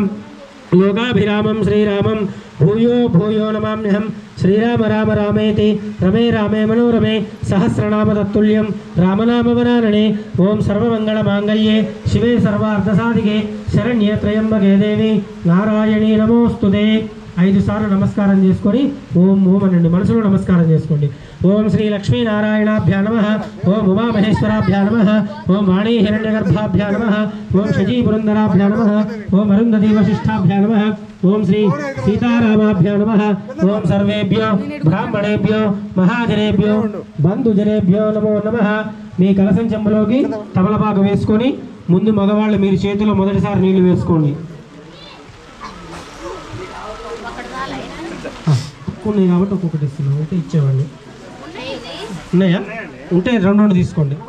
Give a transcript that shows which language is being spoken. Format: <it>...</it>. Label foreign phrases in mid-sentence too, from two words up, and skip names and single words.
<sa>लोकाभिरामं श्रीरामं भूयो भूयो नमाम्यहं श्रीराम राम रामेति रमे रामे मनोरमे सहस्रनाम तत्तुल्यं रामनामवरानने ओं सर्वमङ्गलमाङ्गल्ये शिवे सर्वार्धसाधिके शरण्ये त्र्यम्बके देवी नारायणी नमोस्तुते</sa> <te>5 సార్లు నమస్కారం చేసుకొని ఓం ఓం అనండి మనసులో నమస్కారం చేసుకోండి</te> <sa>ఓం శ్రీ లక్ష్మీనారాయణాభ్యా నమః ఓం ఉమామహేశ్వరాభ్యా నమః ఓం వాణీ హిరణ్యగర్భాభ్యా నమః ఓం శచీపురందరాభ్యా నమః ఓం అరుంధతీ వశిష్ఠాభ్యా నమః ఓం శ్రీ సీతారామాభ్యా నమః ఓం సర్వేభ్యో బ్రాహ్మణేభ్యో మహాజనేభ్యో బంధుజనేభ్యో నమో నమః</sa> <te>మీ కలశం చెంబులోకి తమలపాకు వేసుకొని ముందు మగవాళ్ళు మీరు చేతిలో మొదటిసారి నీళ్లు వేసుకోండి ఉన్నాయి కాబట్టి ఒక్కొక్కటి ఇస్తున్నాం ఉంటే ఇచ్చేవాడిని ఉన్నాయా ఉంటే 2 తీసుకోండి</te>